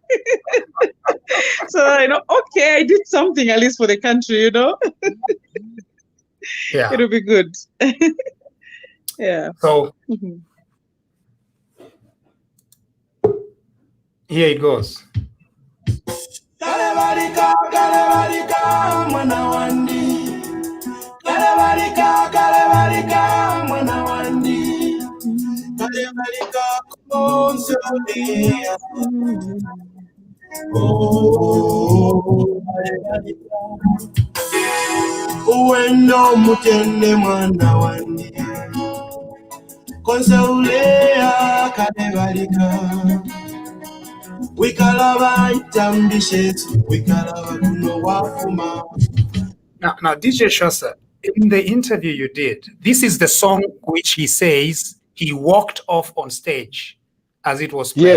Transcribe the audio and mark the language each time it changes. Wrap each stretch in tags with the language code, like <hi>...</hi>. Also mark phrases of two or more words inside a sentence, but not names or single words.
<en>So that I know, okay, I did something at least for the country, Yeah. It'll be good. Yeah. So here it goes.</en> <bem>Kalebalika, kalebalika, mwana wandi. Kalebalika, kalebalika, mwana wandi. Kalebalika, konsolia. Oh, kalebalika. Uwendo mutende mwana wandi. Konsolea, kalebalika.</bem> <en>Now, DJ Shosa, in the interview you did, this is the song which he says he walked off on stage as it was played.</en>